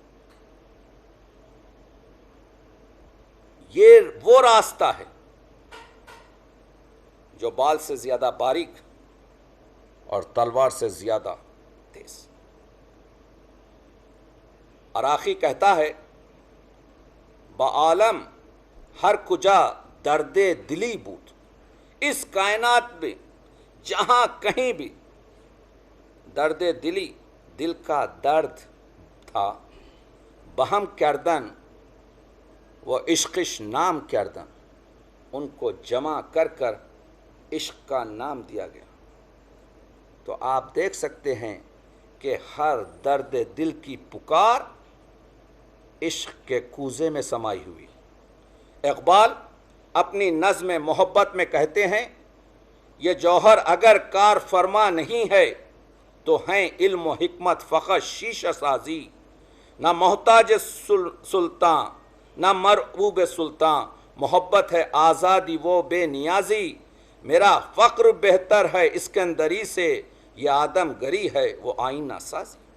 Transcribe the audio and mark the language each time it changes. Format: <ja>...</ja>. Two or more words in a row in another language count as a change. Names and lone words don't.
<ur>یہ وہ راستہ ہے جو بال سے زیادہ باریک اور تلوار سے زیادہ تیز.</ur> <fa>عراقی</fa> <ur>کہتا ہے</ur> <fa>بعالم ہر کجا درد دلی بود، اس کائنات میں جہاں کہیں بھی درد دلی، دل کا درد تھا، بہم کردن و عشقش نام کردن، ان کو جمع کر کر عشق کا نام دیا گیا۔ تو آپ دیکھ سکتے ہیں کہ ہر درد دل کی پکار عشق کے کوزے میں سمائی ہوئی۔ اقبال اپنی نظم محبت میں کہتے ہیں، یہ جوہر اگر کار فرما نہیں ہے تو ہیں علم و حکمت فقط شیشہ سازی، نہ محتاج سلطان نہ مرعوب سلطان، محبت ہے آزادی وہ بے نیازی، میرا فقر بہتر ہے اسکندری سے، یہ آدم گری ہے وہ آئینہ سازی۔</fa>